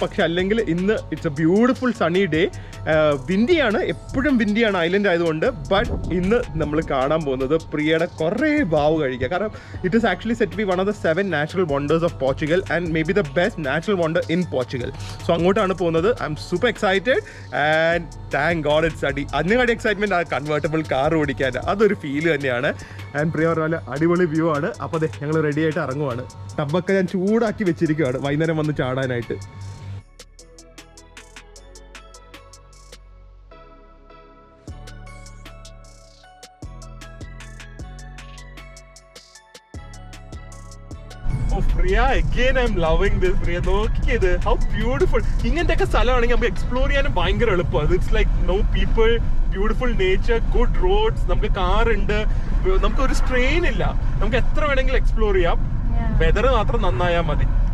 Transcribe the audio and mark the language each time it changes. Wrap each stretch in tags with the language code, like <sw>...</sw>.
<ml>പക്ഷെ അല്ലെങ്കിൽ ഇന്ന്</ml> <en>It's a beautiful sunny day.</en> <ml>വിൻഡിയാണ്, എപ്പോഴും വിൻഡിയാണ് ഐലൻഡ് ആയതുകൊണ്ട്. ബട്ട് ഇന്ന് നമ്മൾ കാണാൻ പോകുന്നത് പ്രിയയുടെ കുറേ ബാവ് കഴിക്കുക.</ml> <en>കാരണം it is actually set be one of the 7 natural wonders of Portugal and may be the best natural wonder in Portugal. So</en> <ml>അങ്ങോട്ടാണ് പോകുന്നത്.</ml> <en>I am super excited and thank God it's sunny.</en> <ml>അതിനെക്കാട്ടി excitement ആ convertible car ഓടിക്കാൻ, അതൊരു feel തന്നെയാണ്. And പ്രിയ പറഞ്ഞ അടിപൊളി view ആണ്. അപ്പോൾ അതെ, ഞങ്ങൾ റെഡി ആയിട്ട് ഇറങ്ങുവാണ്. ടബൊക്കെ ഞാൻ ചൂടാക്കി വെച്ചിരിക്കുകയാണ് വൈകുന്നേരം വന്ന് ചാടാനായിട്ട്.</ml> <en>Priya, again I'm loving this. Priya, നോക്കിയത് how beautiful.</en> <ml>ഇങ്ങനത്തെ സ്ഥലമാണെങ്കിൽ നമുക്ക് എക്സ്പ്ലോർ ചെയ്യാനും ഭയങ്കര എളുപ്പമാണ്.</ml> <en>it's like no people, beautiful nature, good roads,</en> <ml>നമുക്ക് കാർ ഉണ്ട്, നമുക്ക് ഒരു സ്ട്രെയിൻ ഇല്ല, നമുക്ക് എത്ര വേണമെങ്കിലും എക്സ്പ്ലോർ ചെയ്യാം. വെതർ മാത്രം നന്നായാൽ മതി.</ml>